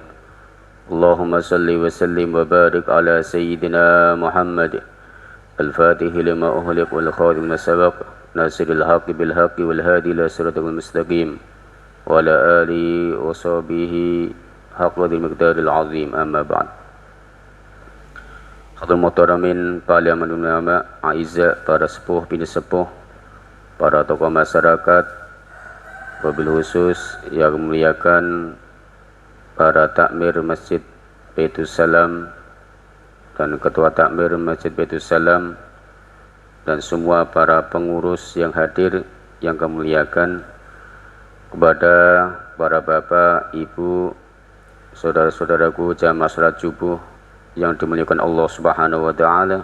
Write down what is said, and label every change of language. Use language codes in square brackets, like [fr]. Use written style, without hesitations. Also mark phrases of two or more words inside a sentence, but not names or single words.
[ar] اللهم صل وسلم وبارك على سيدنا محمد الفاتح لما أغلق والخاتم لما سبق ناصر الحق بالحق والهادي إلى الصراط المستقيم وعلى آله وصحبه حق ذي المقدار العظيم، أما بعد. حاضر محترمين [id] parlimen ulama, aizza para sepuh bini sepuh, para tokoh masyarakat, [ar] وبالخصوص [id] yang memuliakan para takmir Masjid Baitus Salam dan ketua takmir Masjid Baitus Salam dan semua para pengurus yang hadir yang kami muliakan, kepada para bapak, ibu, saudara-saudaraku jamaah salat subuh yang dimuliakan [ar] الله سبحانه وتعالى.